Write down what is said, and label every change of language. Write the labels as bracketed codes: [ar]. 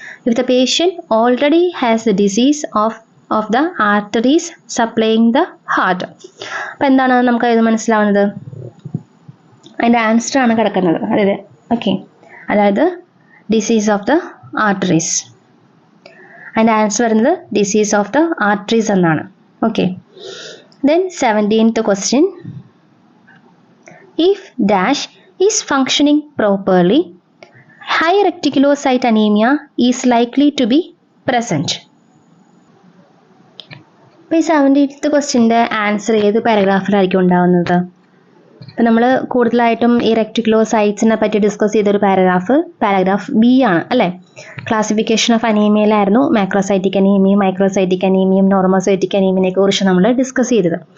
[en] If the patient already has the disease of the arteries supplying the heart. [ml] അപ്പോൾ എന്താണ് നമുക്ക് ഇത് മനസ്സിലാവുന്നത്, അതിൻ്റെ ആൻസർ ആണ് കിടക്കുന്നത്. അതായത് ഓക്കെ, അതായത് ഡിസീസ് ഓഫ് ദ ആർട്ടറീസ്. അതിൻ്റെ ആൻസർ വരുന്നത് ഡിസീസ് ഓഫ് ദ ആർട്ടറീസ് എന്നാണ്. [en] Okay, then 17th question, if dash is functioning properly, high reticulocyte anemia is likely to be present. [ml] അപ്പോൾ ഈ 17th ക്വസ്റ്റ്യൻ്റെ ആൻസർ ഏത് പാരഗ്രാഫിലായിരിക്കും ഉണ്ടാവുന്നത്. അപ്പോൾ നമ്മൾ കൂടുതലായിട്ടും ഈ റെക്ടിക്കുലോസൈറ്റ്സിനെ പറ്റി ഡിസ്കസ് ചെയ്തൊരു പാരഗ്രാഫ് ബി ആണ് അല്ലേ. Classification of അനീമിയയിലായിരുന്നു macrocytic അനീമിയയും microcytic അനീമിയയും normocytic അനീമിയനെ കുറിച്ച് നമ്മൾ ഡിസ്കസ് ചെയ്തത്.